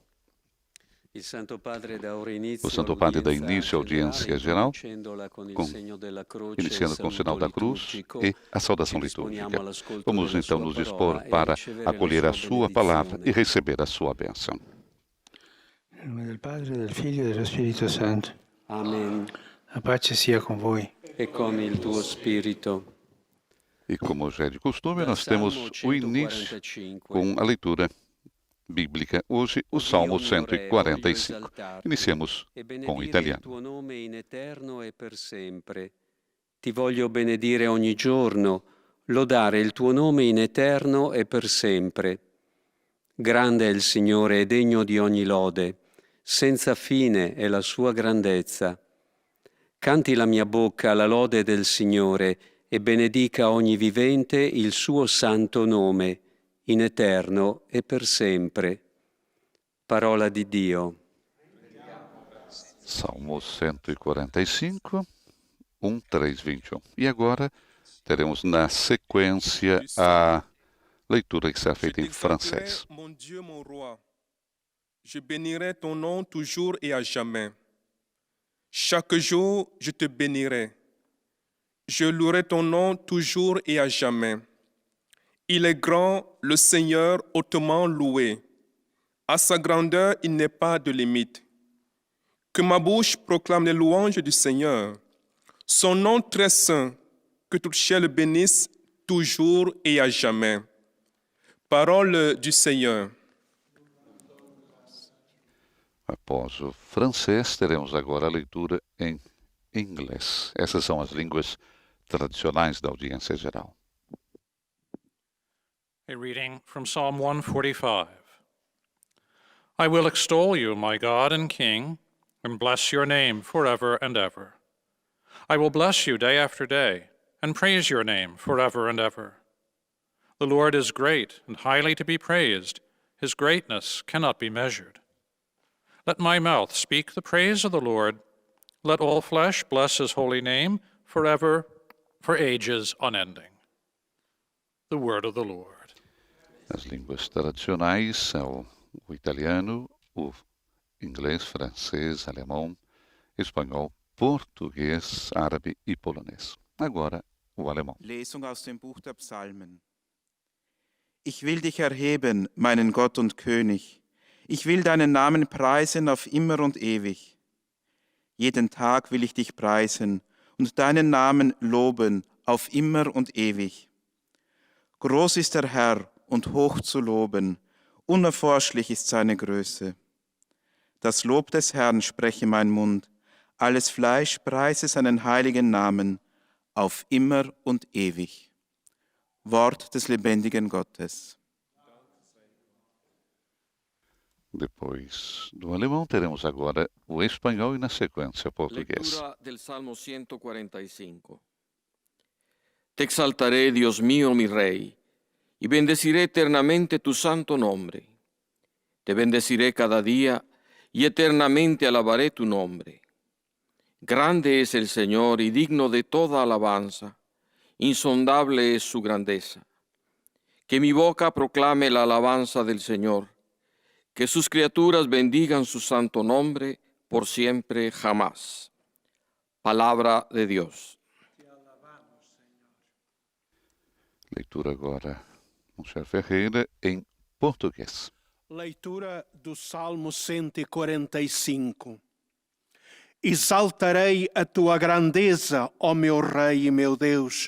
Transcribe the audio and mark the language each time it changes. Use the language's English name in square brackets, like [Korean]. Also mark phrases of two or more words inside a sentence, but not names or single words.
[Portuguese] O Santo Padre dá início à audiência geral, iniciando com o sinal da cruz e a saudação litúrgica. Vamos então nos dispor para acolher a sua palavra e receber a sua bênção. Em nome do Padre, do Filho e do Espírito Santo. Amém. [Italian] A pace sia com voi. E com il tuo spirito. [Portuguese] E como já é de costume, nós temos o início com a leitura bíblica. Hoje, o Salmo 145. Iniciamos com o italiano. [Italian] Il tuo nome in eterno e per sempre. Ti voglio benedire ogni giorno, lodare il tuo nome in eterno e per sempre. Grande è il Signore e degno di ogni lode, senza fine è la sua grandezza. Canti la mia bocca la lode del Signore e benedica ogni vivente il suo santo nome, in eterno e per sempre. Parola di Dio. Salmo 145, 1, 3, 21. [Portuguese] E agora teremos na sequência a leitura que será feita em francês. [French] Mon Dieu, mon roi, je bénirai ton nom toujours et à jamais. Chaque jour, je te bénirai. Je louerai ton nom toujours et à jamais. Il est grand, le Seigneur hautement loué. À sa grandeur, il n'est pas de limite. Que ma bouche proclame les louanges du Seigneur. Son nom très saint, que toute chair le bénisse toujours et à jamais. Parole du Senhor. [Portuguese] Após o francês, teremos agora a leitura em inglês. Essas são as línguas tradicionais da audiência geral. [English] A reading from Psalm 145. I will extol you, my God and King, and bless your name forever and ever. I will bless you day after day, and praise your name forever and ever. The Lord is great and highly to be praised. His greatness cannot be measured. Let my mouth speak the praise of the Lord. Let all flesh bless his holy name forever, for ages unending. The word of the Lord. [Portuguese] As línguas tradicionais são o italiano, o inglês, francês, alemão, espanhol, português, árabe e polonês. Agora, o alemão. [German] Lesung aus dem Buch der Psalmen. Ich will dich erheben, meinen Gott und König. Ich will deinen Namen preisen auf immer und ewig. Jeden Tag will ich dich preisen und deinen Namen loben auf immer und ewig. Groß ist der Herr und hoch zu loben, unerforschlich ist seine Größe. Das Lob des Herrn spreche mein Mund, alles Fleisch preise seinen heiligen Namen auf immer und ewig. Wort des lebendigen Gottes. [Portuguese] Depois do alemão, teremos agora o espanhol e, na sequência, o português. [Spanish] Lectura del Salmo 145. Te exaltaré, Dios mío, mi Rey, y bendeciré eternamente tu santo nombre. Te bendeciré cada día y eternamente alabaré tu nombre. Grande es el Señor y digno de toda alabanza. Insondable es su grandeza. Que mi boca proclame la alabanza del Señor. Que sus criaturas bendigan su santo nombre por siempre jamás. Palabra de Dios. [Portuguese] Leitura agora, Monsenhor Ferreira, em português. Leitura do Salmo 145. Exaltarei a tua grandeza, ó meu Rei e meu Deus.